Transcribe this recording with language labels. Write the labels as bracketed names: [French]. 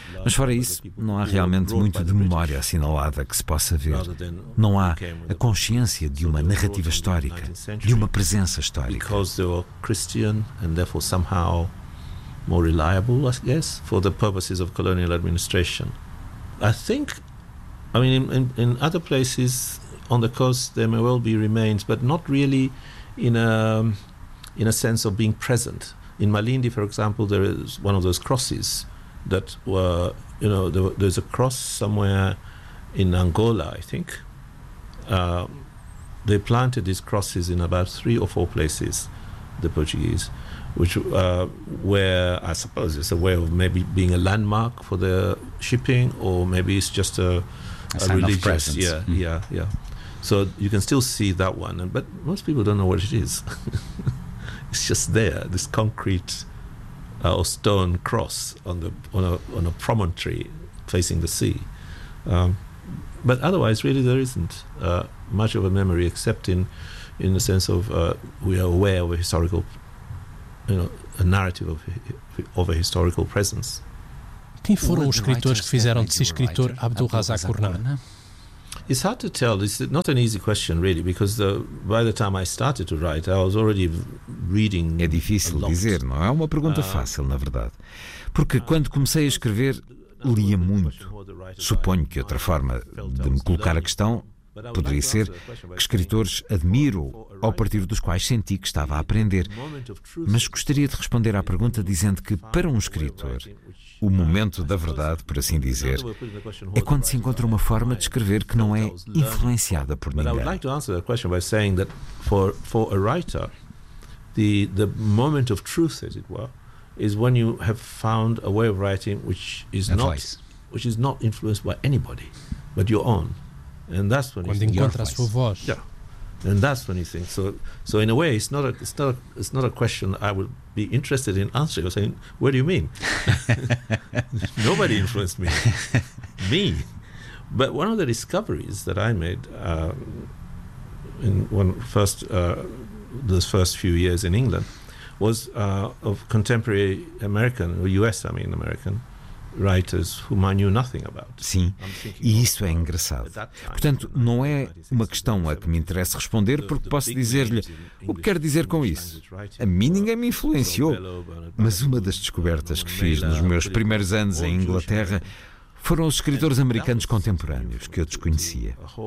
[Portuguese] Mas fora isso, não há realmente muito de memória assinalada que se possa ver. Não há a consciência de uma narrativa histórica, de uma presença histórica. Porque eles eram cristãos e, portanto, de alguma forma, mais reliable, eu acho, para os propósitos da administração colonial. [English] I think, I mean, in other places on the coast, there may well be remains, but not really in a sense of being present. In Malindi, for example, there is one of those crosses that were, you know, there's a cross somewhere in Angola, I think. They planted these crosses in about 3 or 4 places, the Portuguese, which where I suppose it's a way of maybe being a landmark for the shipping, or maybe it's just a religious presence. Yeah. So you can still see that one, but most people don't know what it is. It's just there, this concrete or stone cross on a promontory facing the sea. But otherwise, really, there isn't much of a memory, except in the sense of we are aware of a historical, you know, a narrative of a historical presence. [Portuguese] Quem foram os escritores que fizeram de si escritor Abdul Razak Gurnah? [English] It's hard to tell. It's not an easy question, really, because by the time I started to write, I was already reading. [Portuguese] É difícil dizer, não é uma pergunta fácil, na verdade. Porque quando comecei a escrever, lia muito. Suponho que outra forma de me colocar a questão poderia ser que escritores admiro ou a partir dos quais senti que estava a aprender. Mas gostaria de responder à pergunta dizendo que, para um escritor, o momento da verdade, por assim dizer, é quando se encontra uma forma de escrever que não é influenciada por ninguém. Mas eu gostaria de responder à pergunta dizendo que, para um escritor, o momento da verdade, [English] as it were, [Portuguese] é quando você encontra uma forma de escrever que não é influenciada por ninguém, mas sua própria. [English] And that's when [Portuguese] quando encontra a sua voz. [English] Yeah. And that's when you think. So in a way it's not a question I would be interested in answering. I'm saying, what do you mean? Nobody influenced me. Me. But one of the discoveries that I made in those first few years in England was of contemporary American or US, I mean American writers whom I knew nothing about. [Portuguese] Sim, e isso é engraçado. Portanto, não é uma questão a que me interessa responder, porque posso dizer-lhe o que quer dizer com isso. A mim ninguém me influenciou, mas uma das descobertas que fiz nos meus primeiros anos em Inglaterra foram os escritores americanos contemporâneos que eu desconhecia.